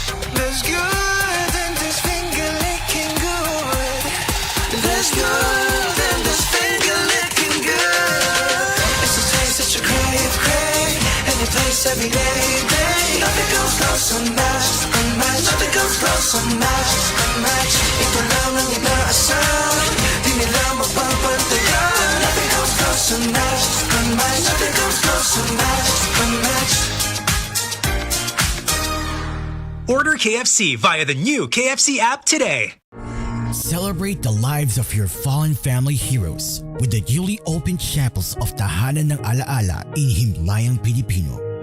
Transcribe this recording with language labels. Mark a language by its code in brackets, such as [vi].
[en] There's good and there's finger licking good. There's good and there's finger licking good. It's a taste that you crave, and you taste every day. Nothing comes close, unmatched. Nothing comes close, unmatched. [tl] Ito lang ang inaasahan, di nila mapapantayan. [en] Nothing comes close, unmatched. Nothing comes close, unmatched. Order KFC via the new KFC app today. Celebrate the lives of your fallen family heroes with the newly opened chapels of Tahanan ng Alaala in Himlayang Pilipino.